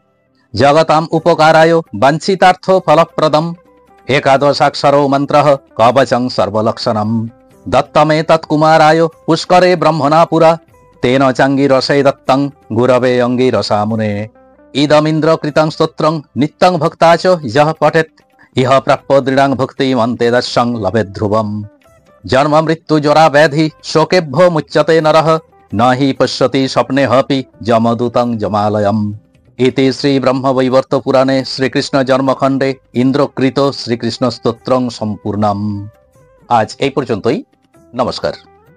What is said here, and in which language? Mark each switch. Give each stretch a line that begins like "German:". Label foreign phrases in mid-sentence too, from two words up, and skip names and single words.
Sanskrit: জগতাম উপকারায় বাঞ্ছিতার্থ ফলপ্রদম একাদশাক্ষরো মন্ত্রঃ কবচং সর্বলক্ষণম দত্তমেতৎকুমারায় পুষ্করে ব্রহ্মণা পুরা তেন চাঙ্গিরসে দত্তং গুরবে অঙ্গিরসামুনে ইদমিন্দ্রকৃতং স্তোত্রং নিত্যং ভক্তা চ যঃ পঠেৎ ইহ প্রাপ্য দৃঢ়ং ভক্তিমন্তে দর্শং লভেৎ ধ্রুবম জন্ম মৃত্যু জরা ব্যাধি শোকেভ্যো মুচ্যতে নরঃ ন হি পশ্যতি স্বপ্নে হপি যমদূতং যমালয়ম। ইতি শ্রী ব্রহ্মবৈবর্ত পুরাণে শ্রীকৃষ্ণ জন্মখণ্ডে ইন্দ্রকৃত শ্রীকৃষ্ণ স্তোত্রং সম্পূর্ণম।
Bangla: আজ এই পর্যন্তই। নমস্কার।